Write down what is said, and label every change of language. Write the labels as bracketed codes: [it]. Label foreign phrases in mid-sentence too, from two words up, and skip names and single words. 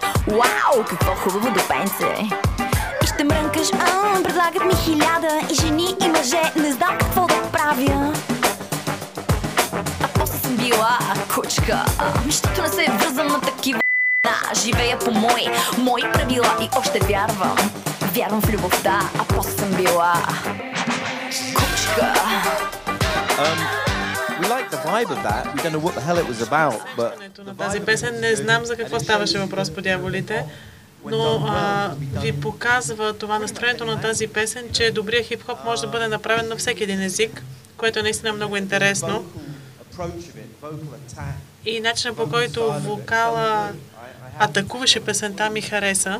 [bg] Вау, какво хубаво депенце! И ще мрънкаш, предлагат ми 1000 и жени и мъже, не знам какво да правя. А после съм била кучка, защото не се връзвам на такива. Живея по мои правила и още вярвам в любовта, а после съм била кучка. [en] We like the vibe of that. We don't know what the hell it was about, but [bg] на тази песен не знам за какво ставаше въпрос по дяволите, но ви показва това настроението на тази песен, че добрият хип-хоп може да бъде направен на всеки един език, което е наистина много интересно. И начинът, по който вокала атакуваше песента, ми хареса.